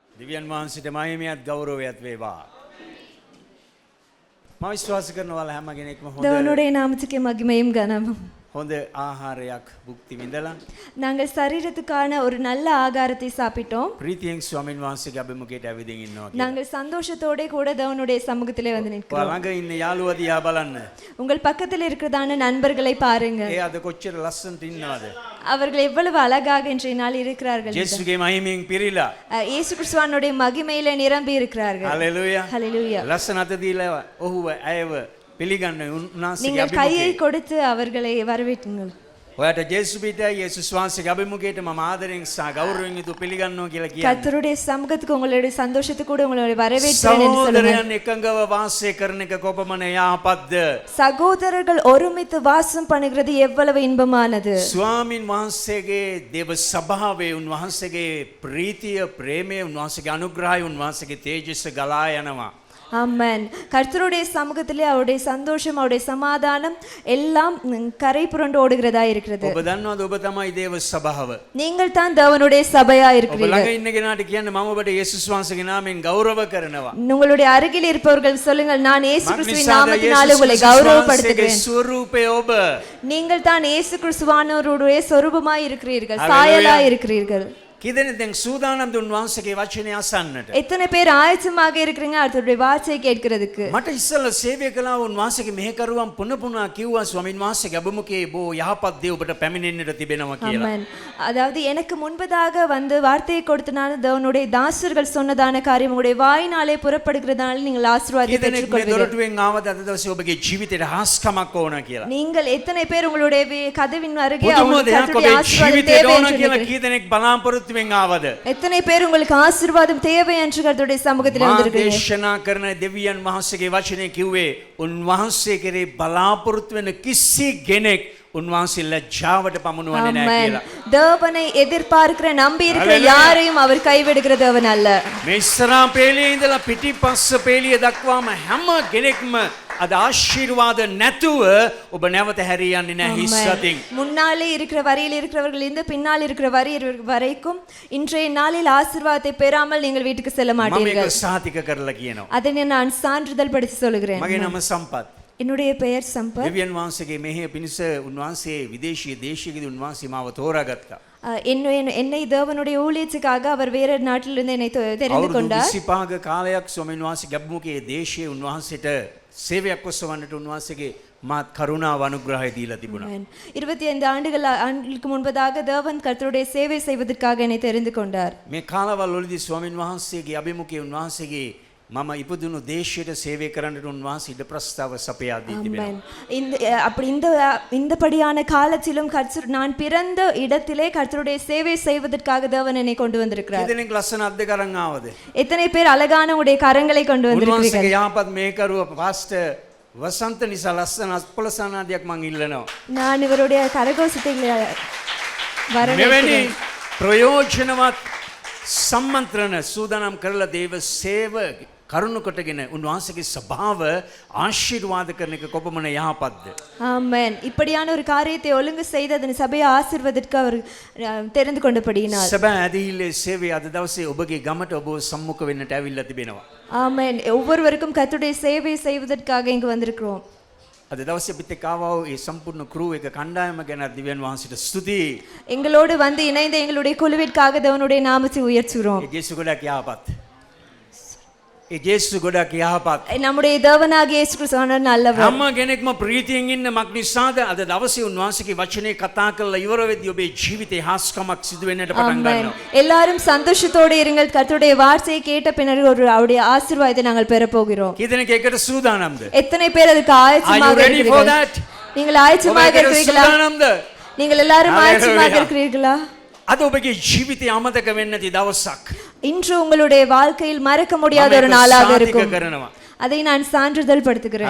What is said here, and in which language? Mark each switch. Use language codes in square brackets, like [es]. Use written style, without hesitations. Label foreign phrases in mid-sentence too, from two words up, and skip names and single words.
[si] දිව්‍යන් වහන්සේට මහිමයත් ගෞරවයත් වේවා. මම විශ්වාස කරනවා හැම කෙනෙක්ම [ta] தேவனுடைய நாமத்துக்கு மகிமையும் கனமும். [si] හොඳ ආහාරයක් භුක්ති විඳලා [ta] நாங்கள் சரீரத்துக்கான ஒரு நல்ல ஆகாரத்தை சாப்பிட்டோம். [si] ප්‍රීතියෙන් ස්වාමින් වහන්සේගේ අභිමුඛයට ඇවිදින් ඉන්නවා. [ta] நாங்கள் சந்தோஷத்தோட கூட தேவனுடைய சமூகத்திலே வந்து நிற்கிறோம். [si] ළඟ ඉන්න යාළුවා දිහා බලන්න. [ta] உங்கள் பக்கத்தில் இருக்கிறதான நண்பர்களை பாருங்க. [si] ඒ අද කොච්චර ලස්සනට ඉන්නවද? [ta] அவர்கள் எவ்வளவு அழகாக இன்றைய நாள் இருக்கிறார்கள். [si] ජේසුගේ මහිමෙන් පිරීලා. [ta] இயேசு கிறிஸ்துவினுடைய மகிமையிலே நிரம்பி இருக்கிறார்கள். [si] හලෙලූයා. [ta] ஹalleluya. [si] ලස්සන අත දීලා ඔහුව ඇයව පිළිගන්න උන්වහන්සේගේ [ta] நீங்கள் கையை [si] අභිමුඛයට. [ta] கொடுத்து அவர்களை வரவேற்றுங்கள். [si] ඔයාට ජේසුස් පිටයි යේසුස් වහන්සේගේ අභිමුඛයට මම ආදරෙන් සහ ගෞරවයෙන් යුතුව පිළිගන්නවා කියලා කියන්නේ. [ta] கர்த்தருடைய சமூகத்துக்கு உங்களுடைய சந்தோஷத்துக்கு கூட உங்களை வரவேற்கிறேன் என்று சொல்லுங்கள். [si] සහෝදරයන් එකඟව වාසය කරන එක කොපමණ යහපත්ද? [ta] சகோதரர்கள் ஒருமித்து வாசம் பண்ணுகிறது எவ்வளவு இன்பமானது. [si] ස්වාමින් වහන්සේගේ දේව සභාවේ උන්වහන්සේගේ ප්‍රීතිය, ප්‍රේමය, උන්වහන්සේගේ අනුග්‍රහය, උන්වහන්සේගේ තේජස ගලා යනවා. [ta] ஆமென். கர்த்தருடைய சமூகத்திலே அவருடைய சந்தோஷம், அவருடைய சமாதானம் எல்லாம் கரை புரண்டு ஓடுகிறதா இருக்கிறது. [si] ඔබ දන්නවද ඔබ තමයි දේව සභාව? [ta] நீங்கள் தான் தேவனுடைய சபையா [si] ඔබ [ta] இருக்கிறீர்கள். [si] ළඟ ඉන්න කෙනාට කියන්න මම ඔබට යේසුස් වහන්සේගේ නාමයෙන් ගෞරව කරනවා. [ta] உங்களுடைய அருகில் இருப்பவர்கள் சொல்லுங்கள், நான் இயேசு கிறிஸ்துவின் [si] මක්නිසාද [ta] நாமத்தினாலே [si] යේසුස් [ta] உங்களை [si] වහන්සේගේ [ta] கௌரவப்படுத்துகிறேன். [si] ස්වරූපය ඔබ. [ta] நீங்கள் தான் இயேசு கிறிஸ்துவானவருடைய சொரூபமாய் இருக்கிறீர்கள், Hallelujah. சாயலாய் இருக்கிறீர்கள். [si] කිදෙනෙක් දැන් සූදානම්ද උන්වහන්සේගේ වචනය අසන්නට? [ta] எத்தனை பேர் ஆயத்தமாக இருக்கிறீங்க அவருடைய வார்த்தையை கேட்கிறதுக்கு? [si] මට ඉස්සෙල්ලා සේවය කළා උන්වහන්සේගේ මෙහෙකරුවන් පුන පුනා කිව්වා ස්වාමින් වහන්සේගේ අභිමුඛයේ බෝ යහපත් දේ ඔබට පැමිණෙන්නට තිබෙනවා කියලා. [ta] ஆமென். அதாவது எனக்கு முன்பதாக வந்து வார்த்தையை கொடுத்தனால தேவனுடைய தாசர்கள் சொன்னதான காரியம் உங்களுடைய வாயினாலே புறப்படுகிறதால நீங்கள் ஆசீர்வாதத்தை [si] කිදෙනෙක් මේ [ta] பெற்றுக்கொள்வீர்கள். [si] දොරටුවෙන් ආවද අද දවසේ ඔබගේ ජීවිතේට හාස්කමක් ඕන කියලා? [ta] நீங்கள் எத்தனை பேர் உங்களுடைய கதவின் அருகே [si] පුදුම [ta] அவங்களுக்கு [si] දෙයක් [ta] கர்த்தருடைய [si] ඔබේ [ta] ஆசீர்வாதம் [si] ජීවිතේට [ta] தேவை [si] ඕන [ta] என்று [si] කියලා [ta] நினைக்கிறீர்கள்? [si] කී දෙනෙක් බලාපොරොත්තුවෙන් ආවද? [ta] எத்தனை பேர் உங்களுக்கு ஆசீர்வாதம் தேவை என்று கர்த்தருடைய சமூகத்தில் [si] මා [ta] வந்திருக்கிறீர்கள்? [si] දේශනා කරන දෙවියන් වහන්සේගේ වචනේ කිව්වේ උන්වහන්සේ කෙරේ බලාපොරොත්තු වෙන කිසි කෙනෙක් උන්වහන්සේ ලැජ්ජාවට පමුණුවන්නේ නැහැ [ta] ஆமென். [si] කියලා. [ta] தேவனை எதிர்பார்க்கிற நம்பி இருக்கிற Hallelujah. யாரையும் அவர் கைவிடுகிற தேவன் அல்ல. [si] මේ ඉස්සරහා පේලියේ ඉඳලා පිටිපස්ස පේලිය දක්වාම හැම කෙනෙක්ම අද ආශිර්වාද නැතුව ඔබ නැවත හැරී යන්නේ නැහැ හිස් [ta] ஆமென். [si] අතින්. [ta] முன்னாலே இருக்கிற வரியில் இருக்கிறவர்கள் இந்த பின்னால் இருக்கிற வரி வரைக்கும் இன்றைய நாளில் ஆசீர்வாதத்தை பெறாமல் நீங்கள் வீட்டுக்கு செல்ல [si] මම මේක [ta] மாட்டீர்கள். [si] සාතික කරලා කියනවා. [ta] அதை நான் சான்றிதழ் படுத்தி சொல்லுகிறேன். [si] මගේ නම සම්පත්. [ta] என்னுடைய பெயர் சம்பத். [si] දෙවියන් වහන්සේගේ මෙහෙය පිණිස උන්වහන්සේ විදේශීය දේශයකදී උන්වහන්සේ මාව තෝරාගත්තා. [ta] என்னை தேவனுடைய ஊழியத்துக்காக அவர் வேற நாட்டிலிருந்து என்னை தெரிந்து [si] අවුරුදු [ta] கொண்டார். [si] 25ක කාලයක් ස්වාමීන් වහන්සේ ගැබ්මුකේ දේශයේ උන්වහන්සේට සේවයක් ඔසවන්නට උන්වහන්සේගේ මාත් කරුණාව අනුග්‍රහය දීලා තිබුණා. [ta] 25 ஆண்டுகளுக்கு முன்பதாக தேவன் கர்த்தருடைய சேவை செய்வதற்காக என்னை தெரிந்து கொண்டார். [si] මේ කාලවල වලදී ස්වාමීන් වහන්සේගේ අභිමුඛයේ උන්වහන්සේගේ මම ඉපදුණු දේශයට සේවය කරන්නට උන්වහන්සේ ඉඩ ප්‍රස්තාව සපයා දී තිබෙනවා. [ta] அப்படி இந்தபடியான காலத்திலும் நான் பிறந்த இடத்திலே கர்த்தருடைய சேவை செய்வதற்காக தேவன் என்னை கொண்டு வந்திருக்கிறார். [si] කීදෙනෙක් ලස්සන අත් දෙක අරන් ආවද? [ta] எத்தனை பேர் அழகான உடைய கரங்களை கொண்டு வந்திருக்கிறீர்கள்? [si] උන්වහන්සේගේ යහපත් මේකරුව පාස්ටර් වසන්ත නිසා ලස්සන අස්පලසනාදියක් මං ඉල්ලනවා. [ta] நான் இவருடைய கரகோஷத்தை [si] මෙවැනි [ta] வரவேற்கிறேன். [si] ප්‍රයෝජනවත් සම්මන්ත්‍රණ සූදානම් කරලා දේව සේව කරුණු කොටගෙන උන්වහන්සේගේ ස්වභාව ආශිර්වාද කරන එක කොපමණ යහපත්ද? [ta] ஆமென். இப்படியான ஒரு காரியத்தை ஒழுங்கு செய்து அதன் சபையை ஆசீர்வதிக்க அவர் தெரிந்து கொண்டபடியினால். [si] සබෑ ඇදහිල්ලේ සේවය අද දවසේ ඔබගේ ගමට ඔබ සම්මුඛ වෙන්නට ඇවිල්ලා තිබෙනවා. [ta] ஆமென். ஒவ்வொருவருக்கும் கர்த்தருடைய சேவை செய்வதற்காக இங்கு வந்திருக்கிறோம். [si] අද දවසේ අපිත් එක්ක ආවා වූ ඒ සම්පූර්ණ ක්‍රූ එක කණ්ඩායම ගැන දිව්‍යන් වහන්සේට ස්තුතියි. [ta] எங்களோடு வந்து இணைந்த எங்களுடைய குழுவிற்காக தேவனுடைய நாமத்தை உயர்த்துகிறோம். [si] ඒ ජේසු ගොඩක් යහපත්. ඒ ජේසු ගොඩක් යහපත්. [ta] நம்முடைய தேவனாகிய இயேசு கிறிஸ்து நல்லவர். [si] හැම කෙනෙක්ම ප්‍රීතියෙන් ඉන්න මක් නිසාද අද දවසේ උන්වහන්සේගේ වචනේ කතා කරලා ඉවර වෙද්දී ඔබේ ජීවිතේ හාස්කමක් සිදු වෙන්නට පටන් [ta] ஆமென். [si] ගන්නවා. [ta] எல்லாரும் சந்தோஷத்தோடு இருங்கள். கர்த்தருடைய வார்த்தையை கேட்ட பின்னர் அவருடைய ஆசீர்வாதத்தை நாங்கள் பெற போகிறோம். [si] කීදෙනෙක් ඒකට සූදානම්ද? [ta] எத்தனை பேர் அதுக்கு [en] Are you [ta] ஆயத்தமாக [en] ready for [ta] இருக்கிறீர்கள்? [en] that? [ta] நீங்கள் ஆயத்தமாக [si] ඔබ ඒකට [ta] இருக்கிறீர்களா? [si] සූදානම්ද? [ta] நீங்கள் எல்லாரும் ஆயத்தமாக Hallelujah. இருக்கிறீர்களா? [si] අද ඔබගේ ජීවිතේ අමතක වෙන්න නැති දවසක්. [ta] இன்று உங்களுடைய வாழ்க்கையில் மறக்க முடியாத [si] මම [ta] ஒரு [si] ඒක [ta] நாளாக [si] සාතික [ta] இருக்கும். [si] කරනවා. [ta] அதை நான் சான்றிதழ் படுத்துகிறேன்.